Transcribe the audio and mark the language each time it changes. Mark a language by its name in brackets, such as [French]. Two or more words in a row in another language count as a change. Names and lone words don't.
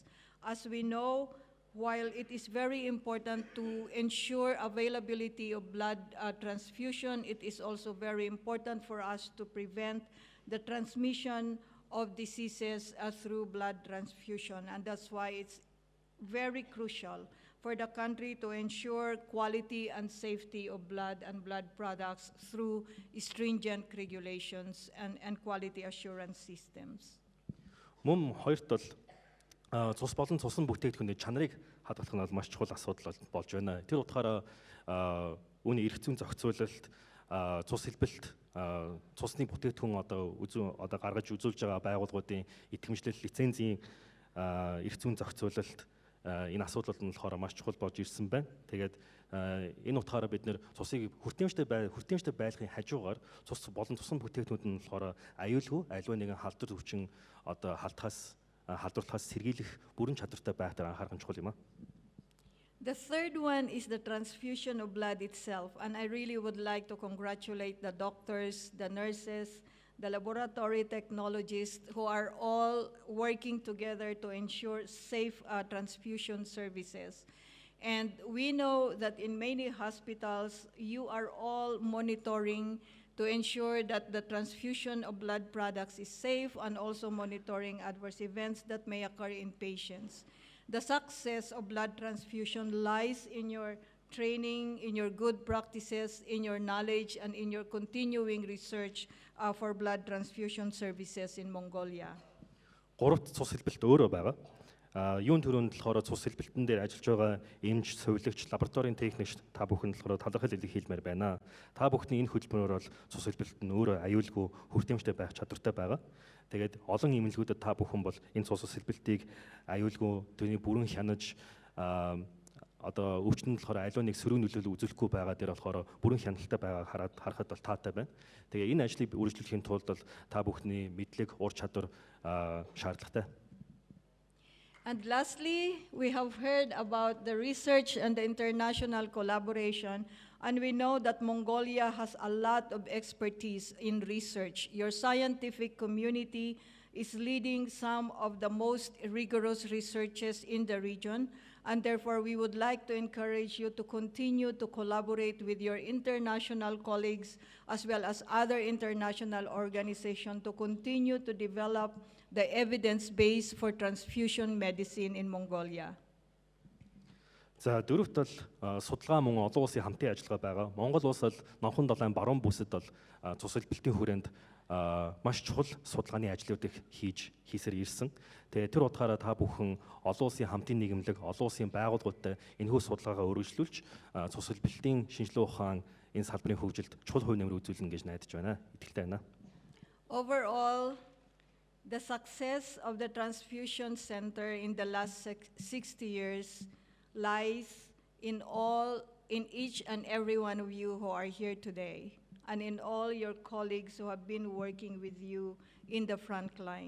[English] As we know, while it is very important to ensure availability of blood transfusion, it is also very important for us to prevent the transmission of diseases through blood transfusion. And that's why it's very crucial for the country to ensure quality and safety of blood and blood products through stringent regulations and quality assurance systems. [Mongolian] Мөн хоёрт бол цус болон цусан бүтээгдэхүүний чанарыг хадгалах нь маш чухал асуудал болж байна. Тэр утгаараа үүний эрх зүйн зохицуулалт, цус хэлбэлт, цусны бүтээгдэхүүн одоо гаргаж үзүүлж байгаа байгууллагуудын итгэмжлэл, лицензийн эрх зүйн зохицуулалт энэ асуудлууд нь болохоор маш чухал болж ирсэн байна. Тэгээд энэ утгаараа бид нэр цусыг хүртээмжтэй байлгахын хажуугаар цус болон цусан бүтээгдэхүүнүүд нь болохоор аюулгүй аливаа нэгэн халдвар өвчин одоо халдварлахаас сэргийлэх бүрэн чадвартай байх дээр анхаарах нь чухал юм аа. [English] The third one is the transfusion of blood itself, and I really would like to congratulate the doctors, the nurses, the laboratory technologists who are all working together to ensure safe transfusion services. And we know that in many hospitals, you are all monitoring to ensure that the transfusion of blood products is safe and also monitoring adverse events that may occur in patients. The success of blood transfusion lies in your training, in your good practices, in your knowledge, and in your continuing research for blood transfusion services in Mongolia. [Mongolian] Гуравт цус хэлбэлт өөрөө байгаа. Юун төрөнд болохоор цус хэлбэлтэн дээр ажиллаж байгаа эмч, сувилагч, лабораторийн техникч та бүхэн болохоор талархал илэрхийлмээр байна. Та бүхний энэ хөтөлбөрөөр бол цус хэлбэлт нь өөрөө аюулгүй хүртээмжтэй байх чадвартай байгаа. Тэгээд олон эмнэлгүүдэд та бүхэн бол энэ цус хэлбэлтийг аюулгүй түүний бүрэн хянаж одоо өвчтөнд болохоор аливаа нэг сөрөг нөлөөлөл үзүүлэхгүй байгаа дээр болохоор бүрэн хяналттай байгааг харахад бол таатай байна. Тэгээ энэ ажлыг үргэлжлүүлэхийн тулд бол та бүхний мэдлэг, ур чадвар шаардлагатай. [English] And lastly, we have heard about the research and the international collaboration, and we know that Mongolia has a lot of expertise in research. Your scientific community is leading some of the most rigorous researches in the region, and therefore we would like to encourage you to continue to collaborate with your international colleagues as well as other international organizations to continue to develop the evidence base for transfusion medicine in Mongolia. [Mongolian] За дөрөвт бол судалгаа мөн олон улсын хамтын ажиллагаа байгаа. Монгол улс бол номхон далайн баруун бүсэд бол цус хэлбэлтийн хүрээнд маш чухал судалгааны ажлуудыг хийсээр ирсэн. Тэгээ тэр утгаараа та бүхэн олон улсын хамтын нийгэмлэг, олон улсын байгууллагуудтай энэхүү судалгаагаа өргөжлүүлж цус хэлбэлтийн шинжилгээ ухаан энэ салбарын хөгжилд чухал хувь нэмэр үзүүлнэ гэж найдаж байна. Итгэлтэй байна. [English] Overall, the success of the transfusion center in the last 60 years lies in each and every one of you who are here today, and in all your colleagues who have been working with you in the front lines.